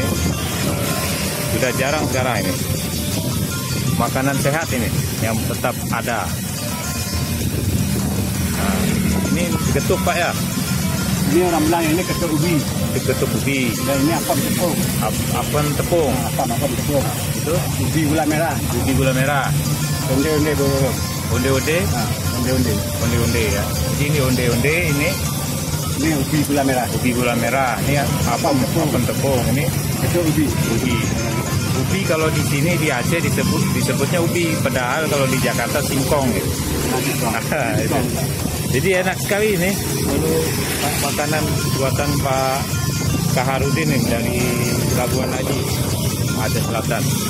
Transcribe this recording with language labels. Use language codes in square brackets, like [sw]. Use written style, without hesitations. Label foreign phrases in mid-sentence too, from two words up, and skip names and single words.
[id] Sudah jarang sekarang ini. Makanan sehat ini yang tetap ada. Nah, ini getuk Pak ya? Ini orang bilang ini ketuk ubi. Getuk ubi. Dan ini apam tepung. Apam tepung. Apam tepung. Itu ubi gula merah. Ubi gula merah. Onde-onde bro. Onde-onde? Onde-onde. Onde-onde ya. Jadi ini onde-onde ini. Ini ubi gula merah. Ubi gula merah. Ini apam tepung. Ini ketuk ubi. Ubi kalau di sini di Aceh disebutnya ubi, padahal kalau di Jakarta singkong gitu. Jadi enak sekali ini makanan buatan Pak Kaharudin ini dari Labuan Haji, Aceh Selatan.